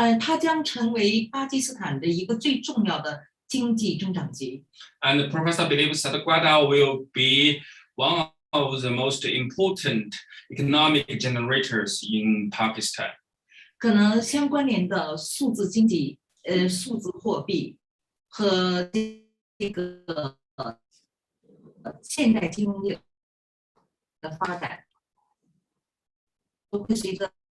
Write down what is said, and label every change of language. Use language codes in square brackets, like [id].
[zh] 它将成为巴基斯坦的一个最重要的经济增长极。 [en] And Professor believes that Guadalajara will be one of the most important economic generators in Pakistan. [zh] 可能相关联的数字经济、数字货币和这个现代金融业的发展，都会随着